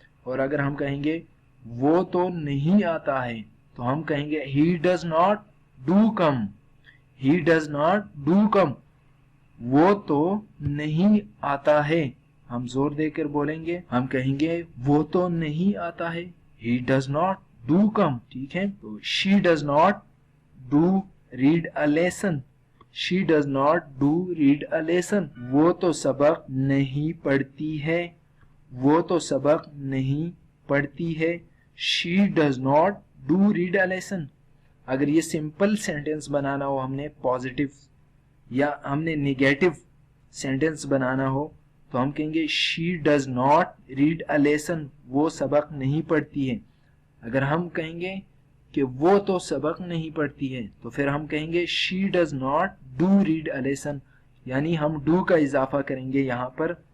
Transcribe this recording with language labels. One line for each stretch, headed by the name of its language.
Hindi: और अगर हम कहेंगे वो तो नहीं आता है तो हम कहेंगे
English: He does not do come. He does not do come,
Hindi: वो तो नहीं आता है। हम जोर देकर बोलेंगे, हम कहेंगे वो तो नहीं आता है,
English: he does not do come,
Hindi: ठीक है।
English: तो she does not do read a lesson, she does not do read a lesson,
Hindi: वो तो सबक नहीं पढ़ती है, वो तो सबक नहीं पढ़ती है।
English: she does not do read a lesson।
Hindi: अगर ये सिंपल सेंटेंस बनाना हो, हमने पॉजिटिव या हमने निगेटिव सेंटेंस बनाना हो, तो हम कहेंगे
English: she does not read a lesson,
Hindi: वो सबक नहीं पढ़ती है। अगर हम कहेंगे कि वो तो सबक नहीं पढ़ती है तो फिर हम कहेंगे
English: she does not do read a lesson,
Hindi: यानी हम do का इजाफा करेंगे यहाँ पर।